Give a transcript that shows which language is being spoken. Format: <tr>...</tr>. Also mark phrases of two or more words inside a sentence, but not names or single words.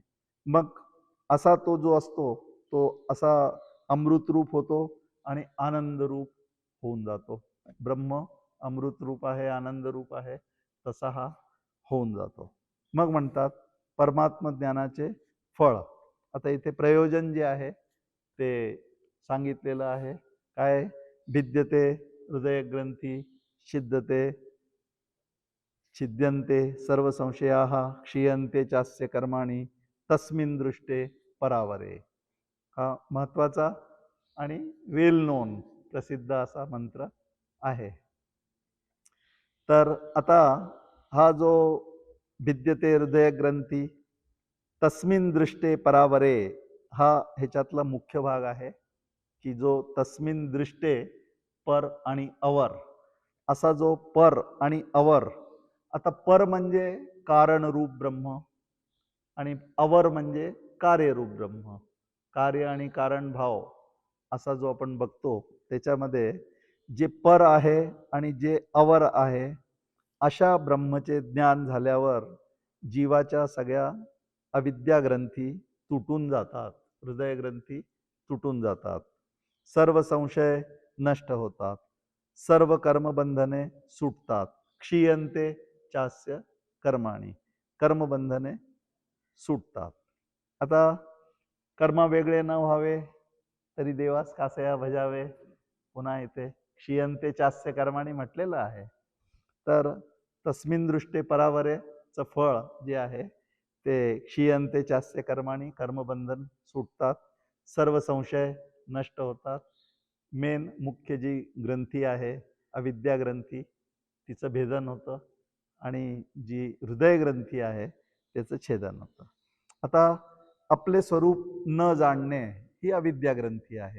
<mr>मग असा तो जो असतो तो असा अमृत रूप होतो आणि आनंद रूप होऊन जातो. ब्रह्म अमृत रूप आहे, आनंद रूप आहे, तसा हा होऊन जातो. मग म्हणतात परमात्म ज्ञानाचे फळ. आता इथे प्रयोजन जे आहे ते सांगितलेलं आहे. काय?</mr> <sa>भिद्यते हृदय ग्रंथी, छिद्यते छिद्यन्ते सर्व संशयाः, क्षीयन्ते चास्य कर्माणि, तस्मिन् दृष्टे परावरे.</sa> <mr>हा महत्वाचा आणि</mr> <en>well known</en> <mr>प्रसिद्ध असा मंत्र आहे. तर आता हा जो</mr> <sa>भिद्यते हृदय ग्रंथी तस्मिन् दृष्टे परावरे</sa> <mr>हा ह्याच्यातला मुख्य भाग आहे, की जो</mr> <sa>तस्मिन् दृष्टे पर</sa> <mr>आणि अवर असा जो पर आणि अवर. आता पर म्हणजे कारण रूप ब्रह्म आणि अवर म्हणजे कार्यरूप ब्रह्म. कार्य आणि कारण भाव असा जो आपण बघतो त्याच्यामध्ये जे पर आहे आणि जे अवर आहे अशा ब्रह्मचे ज्ञान झाल्यावर जीवाच्या सगळ्या अविद्या ग्रंथी तुटून जातात, हृदय ग्रंथी तुटून जातात, सर्व संशय नष्ट होतात, सर्व कर्मबंधने सुटतात.</mr> <sa>क्षीयन्ते चास्य कर्माणि,</sa> <mr>कर्मबंधने सुटतात. आता कर्म वेगळे न व्हावे तरी देवास कासया भजावे.</mr> <sa>पुन्हा इथे क्षीयन्ते चास्य कर्माणि म्हटलेलं आहे.</sa> <mr>तर</mr> <sa>तस्मिन् दृष्टे परावरेचं</sa> <mr>फळ जे आहे ते</mr> <sa>क्षीयन्ते चास्य कर्माणि,</sa> <mr>कर्मबंधन सुटतात, सर्व संशय नष्ट होतात. मेन मुख्य जी ग्रंथी आहे अविद्या ग्रंथी तिचं भेदन होतं आणि जी हृदय ग्रंथी आहे त्याचं छेदन होतं. आता आपले स्वरूप न जाणणे ही अविद्या ग्रंथी आहे.</mr>